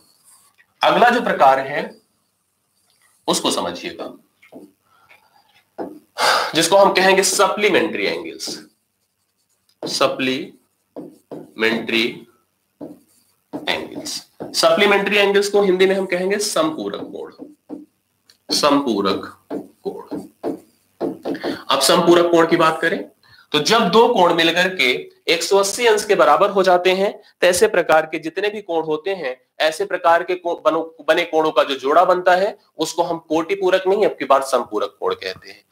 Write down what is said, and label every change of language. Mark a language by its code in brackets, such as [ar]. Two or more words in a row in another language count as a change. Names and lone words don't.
[hi] अगला जो प्रकार है उसको समझिएगा, जिसको हम कहेंगे [en] supplementary angles. supplementary angles. supplementary angles [hi] को हिंदी में हम कहेंगे समपूरक कोण। समपूरक कोण। अब समपूरक कोण की बात करें तो जब दो कोण मिलकर के 180 अंश के बराबर हो जाते हैं, तो ऐसे प्रकार के जितने भी कोण होते हैं, ऐसे प्रकार के बने कोणों का जो जोड़ा बनता है उसको हम कोटि पूरक नहीं, अब की बार समपूरक कोण कहते हैं।